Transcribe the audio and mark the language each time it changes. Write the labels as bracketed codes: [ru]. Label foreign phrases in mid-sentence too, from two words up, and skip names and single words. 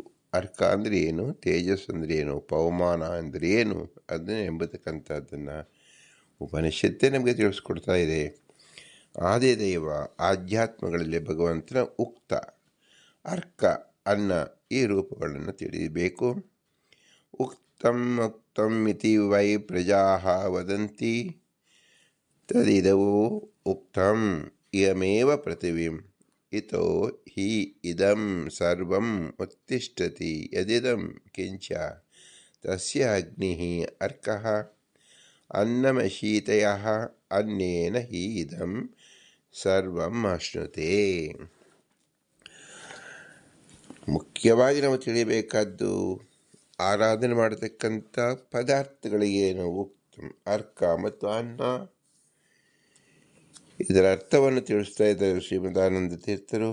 [kn] ಅರ್ಕ ಅಂದರೆ ಏನು, ತೇಜಸ್ಸು ಅಂದರೆ ಏನು, ಪವಮಾನ ಅಂದರೆ ಏನು ಅದನ್ನು ಎಂಬತಕ್ಕಂಥದ್ದನ್ನು ಉಪನಿಷತ್ತೇ ನಮಗೆ ತಿಳಿಸ್ಕೊಡ್ತಾ ಇದೆ. ಆದಿದೈವ ಆಧ್ಯಾತ್ಮಗಳಲ್ಲಿ ಭಗವಂತನ ಉಕ್ತ, ಅರ್ಕ, ಅನ್ನ ಈ ರೂಪಗಳನ್ನು ತಿಳಿಯಬೇಕು. [sa] ಉಕ್ತಂ ಉಕ್ತಂ ಇತಿ ವೈ ಪ್ರಜಾ ವದಂತಿ ತದಿದವು ಉಕ್ತಂ ಇಯಮೇವ ಪೃಥಿವೀಂ ಇತೋ ಹಿ ಇದಂ ಸರ್ವಂ ಉತ್ತಿಷ್ಠತಿ ಯದಿದಂ ಕಿಂಚ ತಸ್ಯ ಅಗ್ನಿಃ ಅರ್ಕಃ ಅನ್ನಮಶೀತಯಃ ಅನ್ನೇನ ಹಿ ಇದಂ ಸರ್ವಂ ಅಶ್ನುತೆ. [kn] ಮುಖ್ಯವಾಗಿ ನಾವು ತಿಳಿಯಬೇಕಾದ್ದು ಆರಾಧನೆ ಮಾಡತಕ್ಕಂಥ ಪದಾರ್ಥಗಳಿಗೇನು ಉಕ್ತಂ, ಅರ್ಕ ಮತ್ತು ಅನ್ನ. ಇದರ ಅರ್ಥವನ್ನು ತಿಳಿಸ್ತಾ ಇದ್ದಾರೆ ಶ್ರೀಮದಾನಂದ ತೀರ್ಥರು.